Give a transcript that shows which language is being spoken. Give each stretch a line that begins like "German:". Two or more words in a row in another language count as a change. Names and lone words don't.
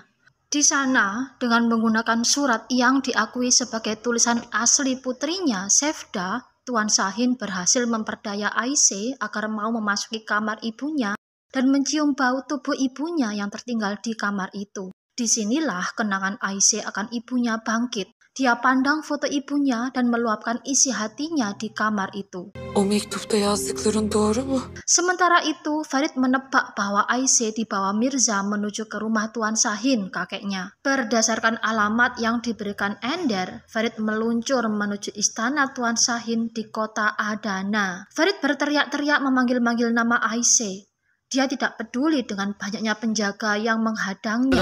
Indonesian: Di sana, dengan menggunakan surat yang diakui sebagai tulisan asli putrinya, Sefda, Tuan Shahin berhasil memperdaya Aisyah agar mau memasuki kamar ibunya dan mencium bau tubuh ibunya yang tertinggal di kamar itu. Disinilah kenangan Aisyah akan ibunya bangkit. Dia pandang foto ibunya dan meluapkan isi hatinya di kamar itu.
Turkish: O mektupta yazdıkların doğru mu?
Indonesian: Sementara itu, Farid menebak bahwa Aisyah dibawa Mirza menuju ke rumah Tuan Shahin, kakeknya. Berdasarkan alamat yang diberikan Ender, Farid meluncur menuju istana Tuan Shahin di kota Adana. Farid berteriak-teriak memanggil-manggil nama Aisyah. Dia tidak peduli dengan banyaknya penjaga yang menghadangnya.